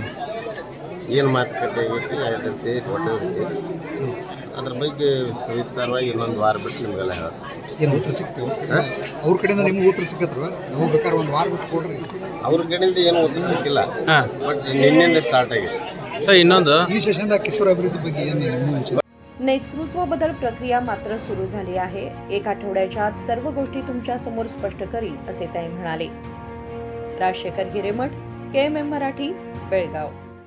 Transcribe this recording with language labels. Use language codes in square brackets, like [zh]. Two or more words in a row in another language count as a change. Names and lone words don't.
[kn] ಏನು ಮಾತುಕತೆ ಆಗೈತಿ 5 ಸೇ ಒಟ್ಟು ಅದ್ರ ಬಗ್ಗೆ ಸವಿಸ್ತಾರವಾಗಿ ಇನ್ನೊಂದು ವಾರ ಬಿಟ್ಟು ನಿಮಗೆಲ್ಲ ಹೇಳ್ತಾರೆ. ಏನು ಉತ್ತರ ಸಿಗ್ತೇವೆ ಅವ್ರ ಕಡೆಯಿಂದ ನಿಮ್ಗೆ ಉತ್ತರ ಸಿಕ್ಕತ್ರ ನಾವು ಬೇಕಾದ್ರೆ ಒಂದು ವಾರ ಬಿಟ್ಟು ಕೊಡ್ರಿ. ಅವ್ರ ಕಡೆಯಿಂದ ಏನು ಉತ್ತರ ಸಿಕ್ಕಿಲ್ಲ. ಹಾಂ ಬಟ್ ನಿನ್ನೆಯಿಂದ ಸ್ಟಾರ್ಟ್ ಆಗಿದೆ. ಸರ್ ಇನ್ನೊಂದು ಈ ಸೆಷನ್ದಾಗ ಕಿತ್ತೂರು ಅಭಿವೃದ್ಧಿ ಬಗ್ಗೆ ಏನು [mr] नेतृत्व बदल प्रक्रिया मात्र सुरू झाली आहे. 1 आठवड्याच्या आत सर्व गोष्टी तुमच्या समोर स्पष्ट करील, असे ते म्हणाले. राजशेखर हिरेमठ, KMM मराठी, बेळगाव.